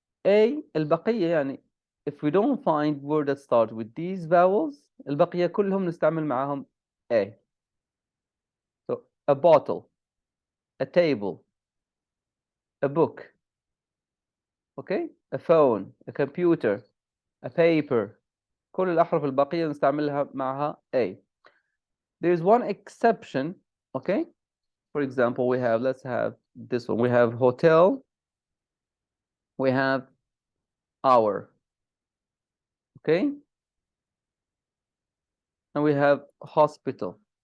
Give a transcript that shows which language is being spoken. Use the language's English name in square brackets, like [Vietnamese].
[English] A [Arabic] البقية يعني [English] if we don't find word that start with these vowels [Arabic] البقية كلهم نستعمل معاهم [English] A. So a bottle, a table, a book, okay? A phone, a computer, a paper. [Arabic] كل الأحرف البقية نستعملها معها A. [English] There's one exception, okay? For example, we have, let's have this one. We have hotel, we have hour, okay? And we have hospital.